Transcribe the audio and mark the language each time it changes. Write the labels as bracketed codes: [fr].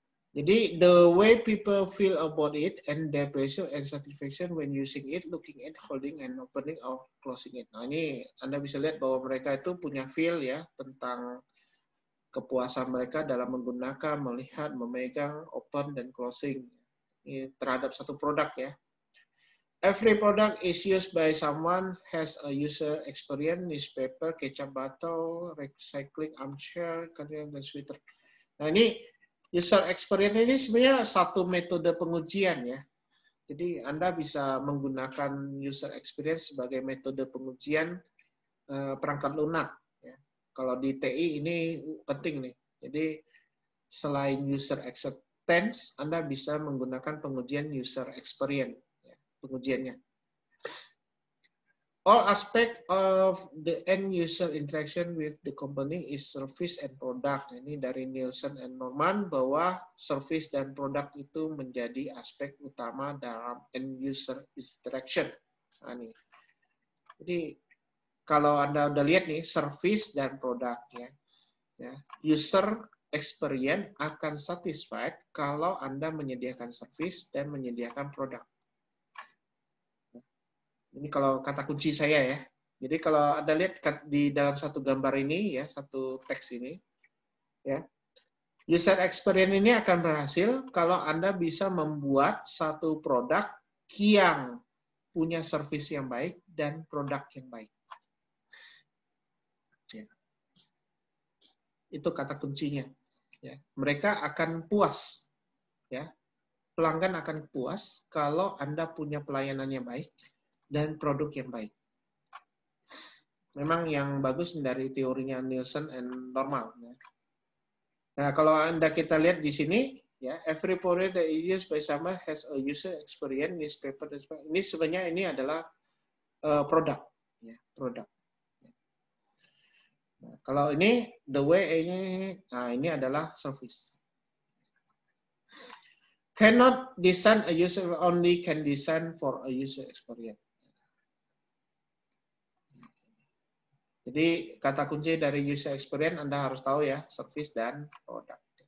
[en] Jadi the way people feel about it and their pleasure and satisfaction when using it, looking at, holding and opening or closing it. [id] Nah ini Anda bisa lihat bahwa mereka itu punya feel ya tentang kepuasan mereka dalam menggunakan, melihat, memegang, open dan closing ini terhadap satu produk ya. [en] Every product is used by someone has a user experience, newspaper, ketchup bottle, recycling armchair, dan sweater. [id] Nah ini user experience ini sebenarnya satu metode pengujian ya. Jadi Anda bisa menggunakan user experience sebagai metode pengujian perangkat lunak. Ya. Kalau di TI ini penting nih. Jadi selain user acceptance, Anda bisa menggunakan pengujian user experience, ya, pengujiannya. [en] All aspect of the end user interaction with the company is service and product. [id] Ini dari Nielsen and Norman bahwa service dan produk itu menjadi aspek utama dalam end user interaction. Nah, nih. Jadi kalau Anda udah lihat nih service dan produk ya. User experience akan satisfied kalau Anda menyediakan service dan menyediakan produk. Ini kalau kata kunci saya ya. Jadi kalau Anda lihat di dalam satu gambar ini ya, satu teks ini ya. User experience ini akan berhasil kalau Anda bisa membuat satu produk yang punya service yang baik dan produk yang baik. Ya. Itu kata kuncinya. Ya. Mereka akan puas. Ya. Pelanggan akan puas kalau Anda punya pelayanan yang baik dan produk yang baik. Memang yang bagus dari teorinya Nielsen and Norman. Ya. Nah, kalau Anda kita lihat di sini, ya, [en] every product that is used by someone has a user experience, newspaper. [id] Ini sebenarnya ini adalah produk, ya, produk. Nah, kalau ini the way ini, nah ini adalah service. [en] Cannot design a user, only can design for a user experience. [id] Jadi kata kunci dari user experience Anda harus tahu ya, service dan produk.